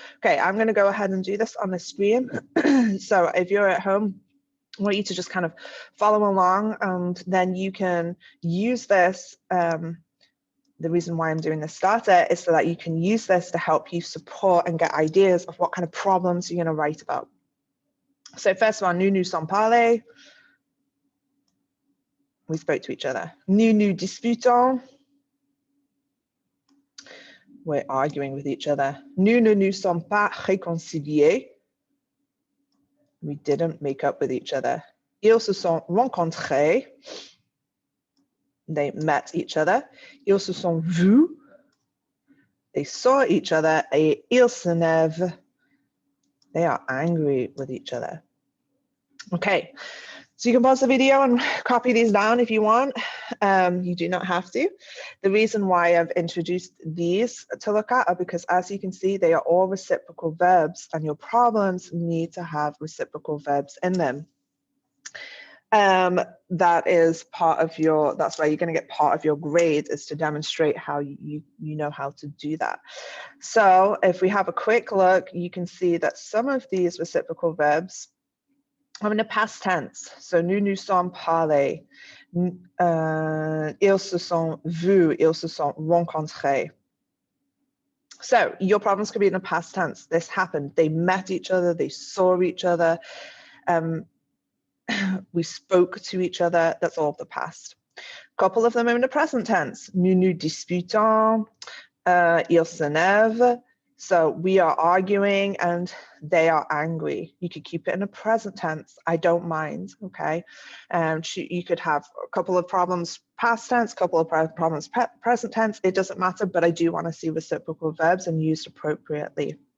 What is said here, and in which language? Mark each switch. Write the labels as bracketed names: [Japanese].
[English] Okay, I'm going to go ahead and do this on the screen. So if you're at home, I want you to just kind of follow along, and then you can use this. The reason why I'm doing this starter is so that you can use this to help you support and get ideas of what kind of problems you're going to write about. So first of all, [French] nous sommes parlé. [English] We spoke to each other. [French] Nous disputons. [English] We're arguing with each other. [French] Nous ne nous sommes pas réconciliés. [English] We didn't make up with each other. [French] Ils se sont rencontrés. [English] They met each other. [French] Ils se sont vus. [English] They saw each other. [French] Et ils s'énervent. [English] They are angry with each other. Okay, so you can pause the video and copy these down if you want. You do not have to. The reason why I've introduced these to look at are because, as you can see, they are all reciprocal verbs, and your problems need to have reciprocal verbs in them. That is part of your, that's why you're going to get part of your grade, is to demonstrate how you know how to do that. So if we have a quick look, you can see that some of these reciprocal verbs are in the past tense. [French] So nous nous sommes parlé, ils se sont vus, ils se sont rencontrés. [English] So your problems could be in the past tense. This happened. They met each other. They saw each other. We spoke to each other. That's all of the past. A couple of them are in the present tense. [French] Nous nous disputons, ils s'énervent. [English] So we are arguing and they are angry. You could keep it in the present tense. I don't mind, okay? You could have a couple of problems past tense, a couple of problems present tense. It doesn't matter, but I do want to see reciprocal verbs and used appropriately.